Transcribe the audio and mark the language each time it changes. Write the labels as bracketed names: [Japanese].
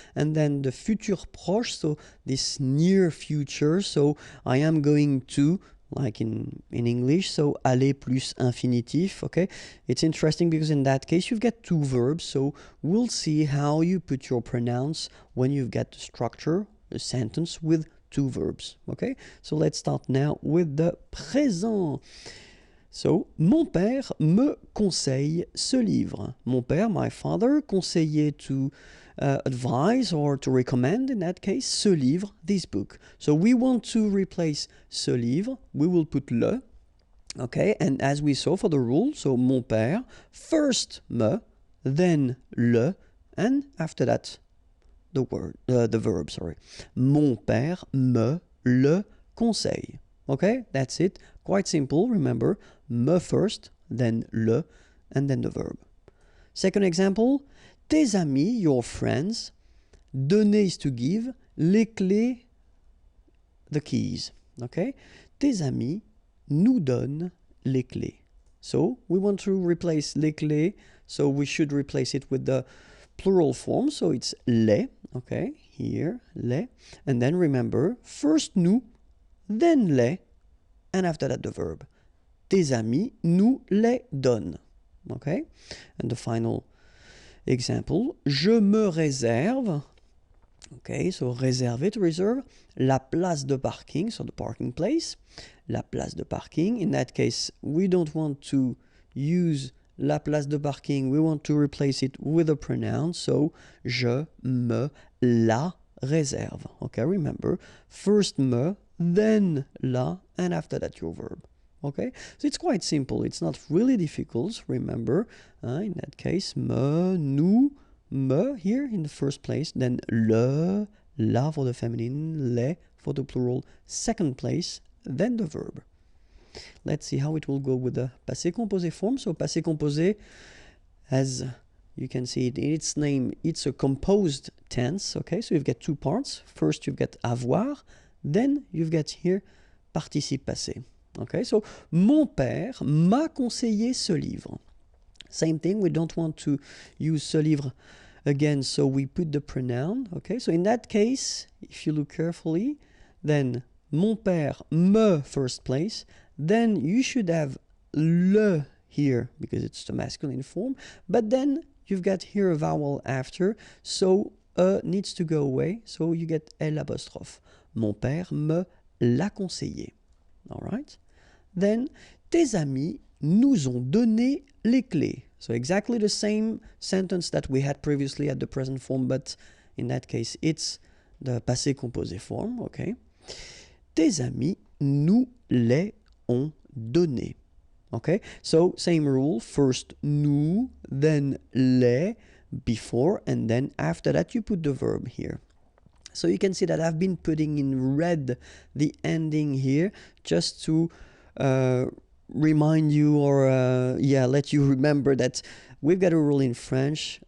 [English] And then the [French] futur proche, [English] so this near future, so I am going to, like in English, so [French] aller plus infinitif, [English] okay? It's interesting because in that case you've got two verbs, so we'll see how you put your pronouns when you've got the structure, a sentence with two verbs, okay? So let's start now with the présent. So, [French] mon père me conseille ce livre. Mon père, [English] my father, [French] conseillait [English] to advise or to recommend, in that case, [French] ce livre, [English] this book. So we want to replace [French] ce livre, [English] we will put le, okay, and as we saw for the rule, so [French] mon père, [English] first me, then le, and after that, the verb, sorry. [French] Mon père me le conseille. [English] Okay, that's it. Quite simple, remember, me first, then le, and then the verb. Second example, [French] tes amis, [English] your friends, donner is to give, [French] les clés, [English] the keys. [French] Okay, tes amis nous donnent les clés. [English] So we want to replace [French] les clés, [English] so we should replace it with the plural form, so it's les, okay, here, les, and then remember, first nous, then les, and after that the verb. [French] Tes amis nous les donnent. [English] Okay? And the final example, [French] je me réserve, [English] okay, so réserver, to reserve, [French] la place de parking, [English] so the parking place, la place de parking. In that case, we don't want to use [French] la place de parking, [English] we want to replace it with a pronoun, so [French] je me la réserve. [English] Okay, remember, first me, then la, and after that your verb. Okay, so it's quite simple, it's not really difficult, remember, in that case, me, nous, me here in the first place, then le, la for the feminine, les for the plural, second place, then the verb. Let's see how it will go with the passé composé form. So passé composé, as you can see it in its name, it's a composed tense, okay, so you've got two parts. First you've got avoir, then you've got here participe passé. [French] Okay, so mon père m'a conseillé ce livre. [English] Same thing, we don't want to use ce livre again, so we put the pronoun. Okay, so in that case, if you look carefully, then [French] mon père me [English] first place, then you should have le here because it's the masculine form, but then you've got here a vowel after, so needs to go away, so you get L apostrophe. [French] Mon père me l'a conseillé. [English] All right. [French] Then, tes amis nous ont donné les clés. [English] So exactly the same sentence that we had previously at the present form, but in that case, it's the passé composé form, okay. [French] Tes amis nous les ont donné. [English] Okay, so same rule, first nous, then les, before, and then after that you put the verb here. So you can see that I've been putting in red the ending here just to remind you or let you remember that we've got a rule in French.